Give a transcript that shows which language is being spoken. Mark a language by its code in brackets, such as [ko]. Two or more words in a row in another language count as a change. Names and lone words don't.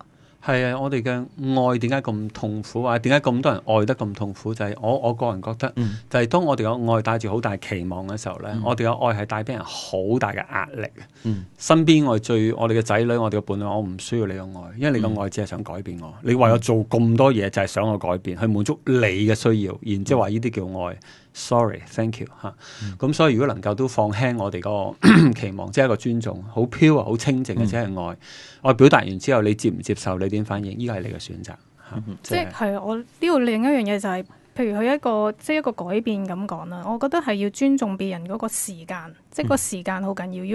[yue] 係啊，我哋嘅愛點解咁痛苦，或者點解咁多人愛得咁痛苦？就係我個人覺得，就係當我哋嘅愛帶住好大期望嘅時候咧，我哋嘅愛係帶俾人好大嘅壓力。身邊我哋嘅仔女，我哋嘅伴侶，我唔需要你嘅愛，因為你嘅愛只係想改變我。你為我做咁多嘢，就係想我改變，去滿足你嘅需要，然之後話呢啲叫愛。 [en] Sorry，thank you [yue] 嚇。咁所以如果能夠都放輕我哋個期望，即係一個尊重，好 pure 好清淨嘅，即係愛。我表達完之後，你接唔接受？你點反應？依個係你嘅選擇。即係我呢度另一樣嘢就係，譬如佢一個改變咁講啦。我覺得係要尊重別人嗰個時間，即係個時間好緊要。